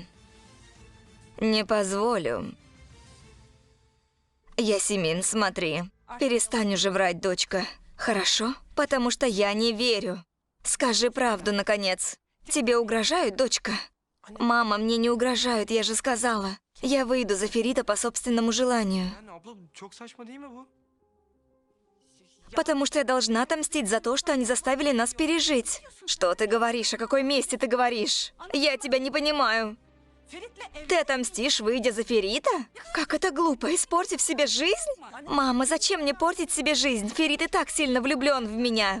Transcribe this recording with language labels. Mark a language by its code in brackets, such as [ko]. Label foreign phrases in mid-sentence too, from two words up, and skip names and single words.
[ru] Не позволю. Ясемин, смотри. Перестань уже врать, дочка. Хорошо? Потому что я не верю. Скажи правду, наконец. Тебе угрожают, дочка? Мама, мне не угрожают, я же сказала. Я выйду за Ферита по собственному желанию. [tr] Yani abla çok saçma değil mi bu? [ru] Потому что я должна отомстить за то, что они заставили нас пережить. Что ты говоришь? О какой мести ты говоришь? Я тебя не понимаю. Ты отомстишь, выйдя за Ферита? Как это глупо, испортив себе жизнь? Мама, зачем мне портить себе жизнь? Ферит и так сильно влюблен в меня.